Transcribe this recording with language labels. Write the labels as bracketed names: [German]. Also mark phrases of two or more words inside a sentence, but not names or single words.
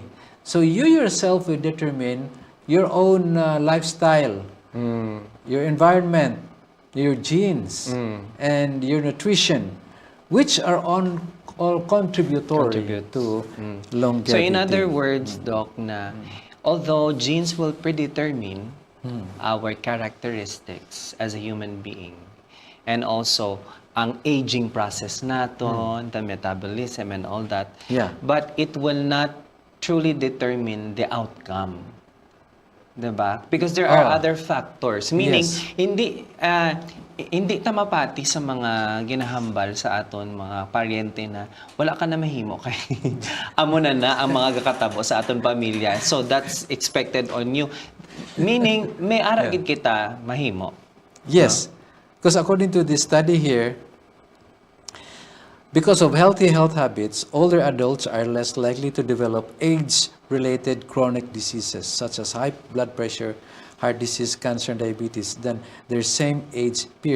[English] So you yourself will determine your own lifestyle, your environment, your genes, and your nutrition, which are all contributory to longevity. So in other words, Doc, na although genes will predetermine our characteristics as a human being, and also [Hiligaynon] ang aging process naton, [English] the metabolism and all that, but it will not truly determine the outcome. Diba? Because there are other factors. Meaning, [Hiligaynon] hindi ta mapati sa mga ginahambal sa aton mga paryente na wala ka na mahimo kay amo na ang mga kakatabo sa aton pamilya. [English] So that's expected on you. Meaning, [Hiligaynon] may ara gid kita mahimo. [English] Yes. Because according to this study here, because of healthy health habits, older adults are less likely to develop age-related chronic diseases such as high blood pressure, heart disease, cancer, and diabetes than their same age peers.